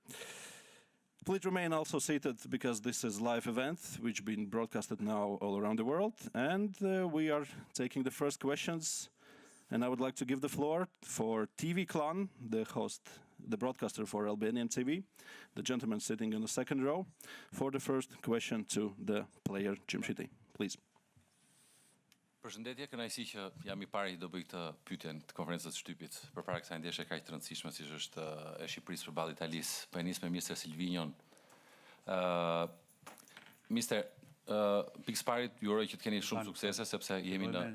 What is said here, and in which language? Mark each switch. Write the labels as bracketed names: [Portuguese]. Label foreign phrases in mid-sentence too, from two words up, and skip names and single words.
[English] Please remain also seated because this is a live event which is being broadcasted now all around the world. And we are taking the first questions. And I would like to give the floor for TV Clan, the host, the broadcaster for Albanian TV, the gentleman sitting in the second row, for the first question to the player Djimsiti. Please. [Albanian] Përshëndetje, kënaqësi që jam I pari do bëj këtë pyetje të konferencës së shtypit. Përpara kësaj ndeshje kaq të rëndësishme siç është e Shqipërisë përballë Italisë. Po e nis me Mr. Silvinon. Mr. Pikës parit ju uroj që të keni shumë suksese sepse jemi në